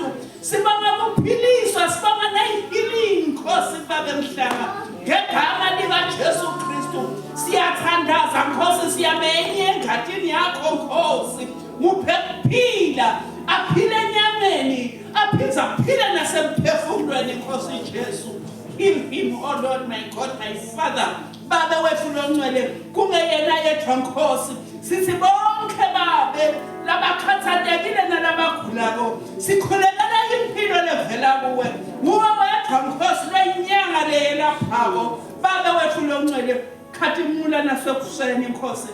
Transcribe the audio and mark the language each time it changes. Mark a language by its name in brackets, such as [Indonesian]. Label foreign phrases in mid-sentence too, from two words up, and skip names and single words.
[Swati] Sibonga ukuphiliswa sibonga nayimpilo Nkosi Babe mhlanga ngegama likaJesu Kristu. Siyathandaza Nkosi siyamenye engadini yakho Nkosi. Muphe kuphila aphile enyameni aphinde aphile nasemphefumulweni Nkosi Jesu. [English] Heal him, oh Lord, my God, my Father. [Swati] Babe wethu loncwele kungeyena yedwa Nkosi. Sithi bonke Babe labakhathatekile nalabagulako sikhulekela impilo levela kuwe. Nguwe wedwa Nkosi lenyanga lelaphako. Babe wethu loncwele khathimula nasekuseni Nkosi.